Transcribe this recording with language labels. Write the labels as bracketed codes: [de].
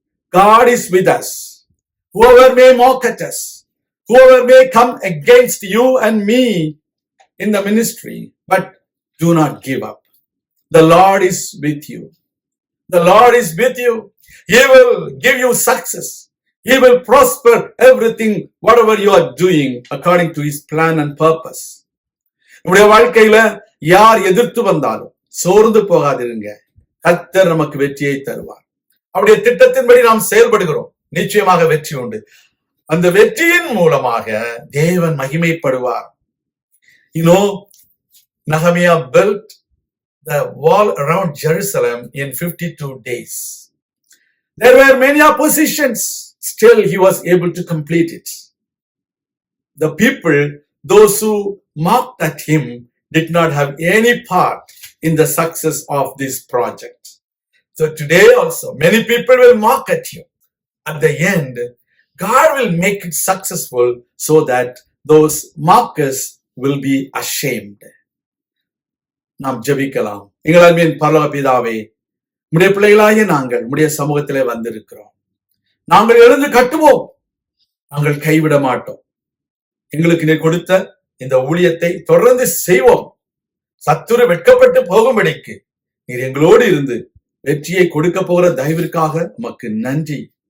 [en] God is with us. Whoever may mock at us, whoever may come against you and me in the ministry, but do not give up. The Lord is with you. The Lord is with you. He will give you success. He will prosper everything, whatever you are doing, according to His plan and purpose. [ta] நம்முடைய வாழ்க்கையில யார் எதிர்த்து வந்தாலும் சோர்ந்து போகாதிருங்க. கர்த்தர் நமக்கு வெற்றியை தருவார். அவருடைய திட்டத்தின்படி நாம் செயல்படுகிறோம், நிச்சயமாக வெற்றி உண்டு. அந்த வெற்றியின் மூலமாக தேவன் மகிமைப்படுவார். [en] You know, Nehemiah built the wall around Jerusalem in 52 days. There were many oppositions. Still, he was able to complete it. The people, those who mocked at him, did not have any part in the success of this project. So today also, many people will mock at you. At the end, God will make it successful so that those mockers will be ashamed. [ta] நாம் ஜெபிக்கலாம். எங்கள் அன்பின் பரலோக பிதாவே, உம்முடைய பிள்ளைகளாகிய நாங்கள் உம்முடைய சமூகத்திலே வந்திருக்கிறோம். நாங்கள் எழுந்து கட்டுவோம், நாங்கள் கைவிட மாட்டோம். எங்களுக்கு நீர் கொடுத்த இந்த ஊழியத்தை தொடர்ந்து செய்வோம். சத்துரு வெட்கப்பட்டு போகும்படிக்கு நீர் எங்களோடு இருந்து வெற்றியை கொடுக்க போகிற தயவிற்காக உமக்கு நன்றி.